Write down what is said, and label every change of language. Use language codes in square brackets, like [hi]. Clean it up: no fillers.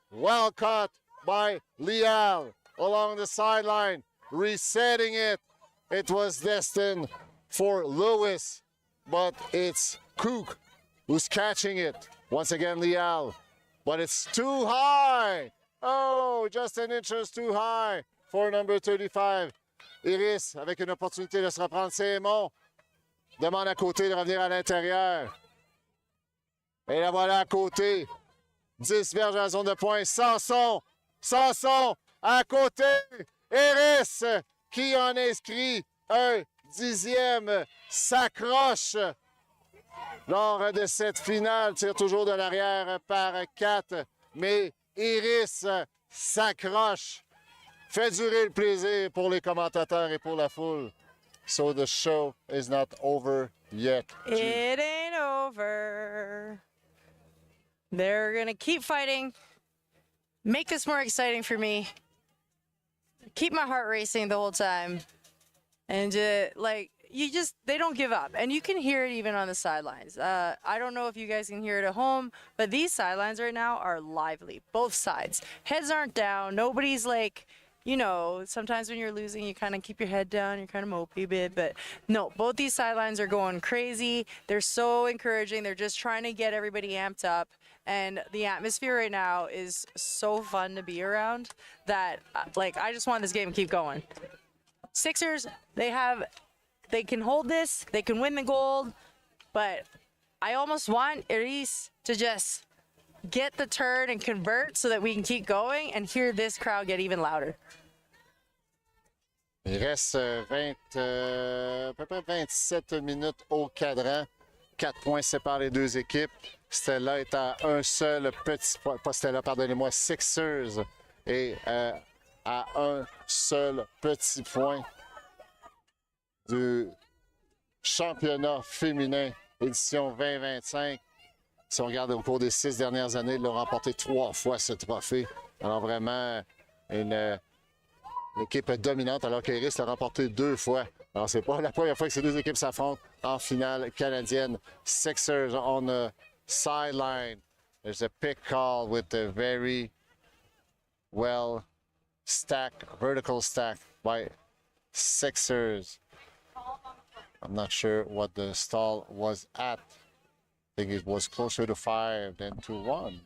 [en] Well caught by Lial along the sideline, resetting it. It was destined for Lewis, but it's CUC who's catching it. Once again, Lial, but it's too high. Oh, just an inch too high for number 35. [fr] Iris, avec une opportunité de se reprendre, c'est Aimon. Demande à côté de revenir à l'intérieur. Et la voilà à côté. 10 verges à la zone de pointe. Sanson à côté. Iris qui en inscrit un 10e s'accroche lors de cette finale. Tire toujours de l'arrière par 4. Mais Iris s'accroche. Fait durer le plaisir pour les commentateurs et pour la foule. [en] So the show is not over yet. It ain't over. They're going to keep fighting. Make this more exciting for me. Keep my heart racing the whole time. And they don't give up. And you can hear it even on the sidelines. I don't know if you guys can hear it at home, but these sidelines right now are lively. Both sides. Heads aren't down. Nobody's like, you know, sometimes when you're losing, you kind of keep your head down, you're kind of mopey a bit, but no, both these sidelines are going crazy. They're so encouraging. They're just trying to get everybody amped up. And the atmosphere right now is so fun to be around that, I just want this game to keep going. 6ixers, they can hold this, they can win the gold, but I almost want Iris to just get the turn and convert so that we can keep going and hear this crowd get even louder. [fr] Il reste à peu près 27 minutes au cadran. 4 points séparent les deux équipes. Stella est à un seul petit point. Pas Stella, pardonnez-moi, 6ixers est à un seul petit point du championnat féminin édition 2025. Si on regarde au cours des 6 dernières années, ils l'ont remporté 3 fois ce trophée. Alors vraiment, une l'équipe dominante, alors qu'Iris l'a remporté 2 fois. Alors, c'est pas la première fois que ces deux équipes s'affrontent en finale canadienne. [en] 6ixers on the sideline. There's a pick call with a very well stacked, vertical stack by 6ixers. I'm not sure what the stall was at. I think it was closer to 5 than to 1.